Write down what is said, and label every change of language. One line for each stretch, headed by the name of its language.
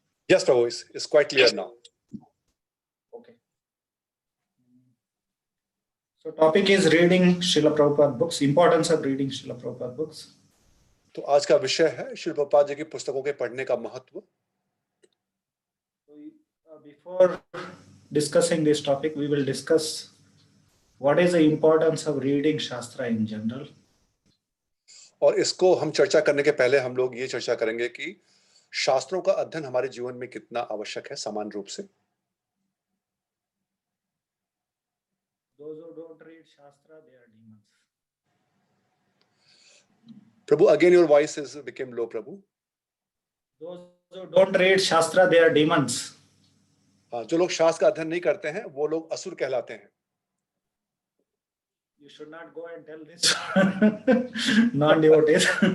English: Yes, Prabhu, it's quite clear now. Okay. So topic is reading Srila Prabhupada books, importance of reading Srila Prabhupada books.
Hindi: तो आज का विषय है श्रील प्रभुपाद जी की पुस्तकों के पढ़ने का महत्व.
English: Before discussing this topic, we will discuss what is the importance of reading Shastra in general.
Hindi: और इसको हम चर्चा करने के पहले हम लोग ये चर्चा करेंगे कि शास्त्रों का अध्ययन हमारे जीवन में कितना आवश्यक है सामान्य रूप से.
English: Those who don't read Shastra, they are demons. Prabhu, again your voice is became low, Prabhu. Those who don't read Shastra, they are demons.
Hindi: हाँ, जो लोग शास्त्र का अध्ययन नहीं करते हैं वो लोग असुर कहलाते हैं.
English: You should not go and tell this non-devotees.